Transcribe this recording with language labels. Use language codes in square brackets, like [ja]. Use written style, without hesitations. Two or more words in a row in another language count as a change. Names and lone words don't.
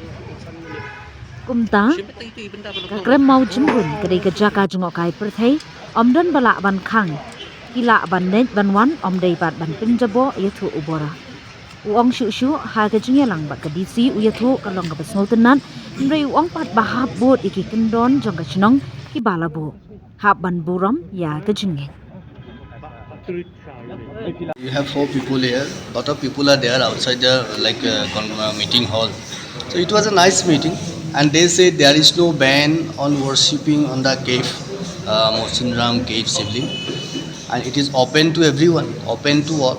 [kha] Kumta ka Krem Mawjymbuiñ kadai ka jaka jungokai perthei omdan bala ban khang kila ban net ban wan omdai bat ban pinjabo yathu ubora uang shu ha ka jingelang bat ka DC uyathu kalong ka basnotenan mrei uang pat bahap bot iki kendon jong ka chnong ki balabu hab ban buram ya ka jinge. [en] You have 4 people here. Lot of people are there outside the meeting hall. So it was a nice meeting, and they say there is no ban on worshipping on the cave, Mawjymbuiñ cave sibling, and it is open to everyone, open to all.